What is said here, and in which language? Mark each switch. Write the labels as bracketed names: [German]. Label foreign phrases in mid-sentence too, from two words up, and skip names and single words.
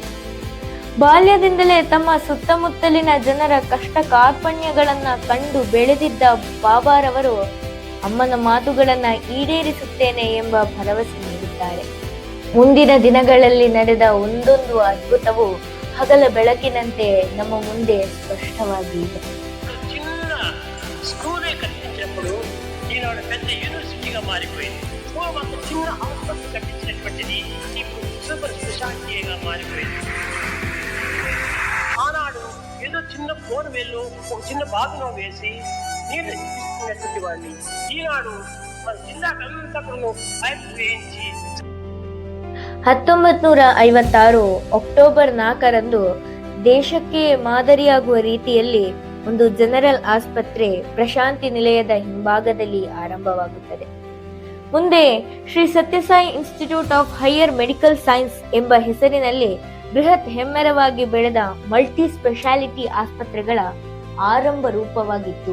[Kannada] ಬಾಲ್ಯದಿಂದಲೇ ತಮ್ಮ ಸುತ್ತಮುತ್ತಲಿನ ಜನರ ಕಷ್ಟ ಕಾರ್ಪಣ್ಯಗಳನ್ನ ಕಂಡು ಬೆಳೆದಿದ್ದ ಬಾಬಾರವರು ಅಮ್ಮನ ಮಾತುಗಳನ್ನ ಈಡೇರಿಸುತ್ತೇನೆ ಎಂಬ ಭರವಸೆ ನೀಡುತ್ತಾರೆ. ಮುಂದಿನ ದಿನಗಳಲ್ಲಿ ನಡೆದ ಒಂದೊಂದು ಅದ್ಭುತವು ಹಗಲ ಬೆಳಕಿನಂತೆ ನಮ್ಮ ಮುಂದೆ ಸ್ಪಷ್ಟವಾಗಿ ಇದೆ. [Telugu] చిన్న స్కూలే కట్టించినప్పుడు ఈనాడు పెద్ద యూనివర్సిటీగా మారిపోయింది. పూర్వం చిన్న హాస్పిటల్ కట్టించినటువంటిది ఇప్పుడు [English] super specialityga [Telugu] మారిపోయింది. ఆనాడు ఏదో చిన్న [English] bore well [Telugu] ఒక చిన్న బావిలో వేసి నీళ్లు తీసుకున్నటువంటి వాడిని ఈనాడు మన జిల్లాకు అంతా కూడా పైపు వేయించి [Kannada] 1956 ಅಕ್ಟೋಬರ್ 4ರಂದು ದೇಶಕ್ಕೆ ಮಾದರಿಯಾಗುವ ರೀತಿಯಲ್ಲಿ ಒಂದು ಜನರಲ್ ಆಸ್ಪತ್ರೆ ಪ್ರಶಾಂತಿ ನಿಲಯದ ಹಿಂಭಾಗದಲ್ಲಿ ಆರಂಭವಾಗುತ್ತದೆ. ಮುಂದೆ ಶ್ರೀ ಸತ್ಯಸಾಯಿ ಇನ್ಸ್ಟಿಟ್ಯೂಟ್ ಆಫ್ ಹೈಯರ್ ಮೆಡಿಕಲ್ ಸೈನ್ಸ್ ಎಂಬ ಹೆಸರಿನಲ್ಲಿ ಬೃಹತ್ ಹೆಮ್ಮೆರವಾಗಿ ಬೆಳೆದ [English] multi speciality [Kannada] ಆಸ್ಪತ್ರೆಗಳ ಆರಂಭ ರೂಪವಾಗಿತ್ತು.